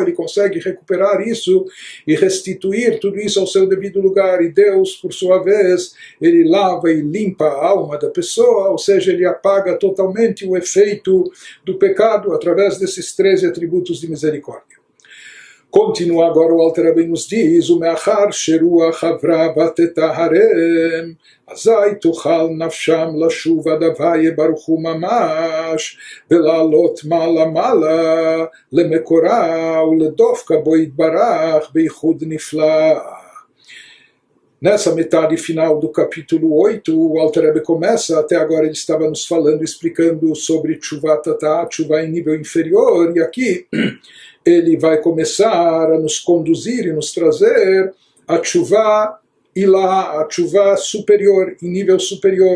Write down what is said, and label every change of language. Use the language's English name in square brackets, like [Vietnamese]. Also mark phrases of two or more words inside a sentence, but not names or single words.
[Portuguese] Ele consegue recuperar isso e restituir tudo isso ao seu devido lugar. E Deus, por sua vez, ele lava e limpa a alma da pessoa, ou seja, ele apaga totalmente o efeito do pecado através desses 13 atributos de misericórdia. Continua agora o Alter Rebbe nos diz: [Hebrew] "ומאחר שרוח הברה בטהרם, אזי תוכל נפשם לשוב עד הוי' ברוך הוא ממש, ולעלות מעלה מעלה למקורה ולדבקה בו יתברך ביחוד נפלא." [Portuguese] Nessa metade final do capítulo 8, o Alter Rebbe começa, até agora ele estava nos falando, explicando sobre [Hebrew] תשובה תתאה, [Portuguese] Teshuvah em nível inferior, e aqui ele vai começar a nos conduzir e nos trazer a [Hebrew] תשובה עילאה, [Portuguese] a Teshuvah superior, em nível superior.